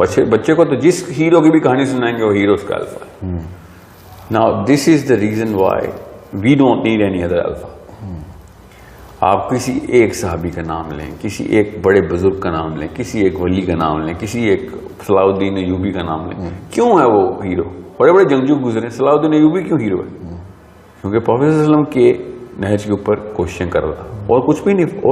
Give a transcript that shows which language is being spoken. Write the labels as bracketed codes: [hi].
[ur] بچے کو تو جس ہیرو کی بھی کہانی سنائیں گے وہ ہیرو اس کا الفا ہے. [en] Now this is the reason why we don't need any other alpha. [ur] آپ کسی ایک صحابی کا نام لیں, کسی ایک بڑے بزرگ کا نام لیں, کسی ایک ولی کا نام لیں, کسی ایک صلاح الدین ایوبی کا نام لیں, کیوں ہے وہ ہیرو؟ بڑے بڑے جنگجو گزرے, صلاح الدین ایوبی کیوں ہیرو ہے؟ کیونکہ پروفیسر صلی اللہ علیہ وسلم کے نہج کے اوپر کوششیں کر رہا, اور کچھ بھی نہیں.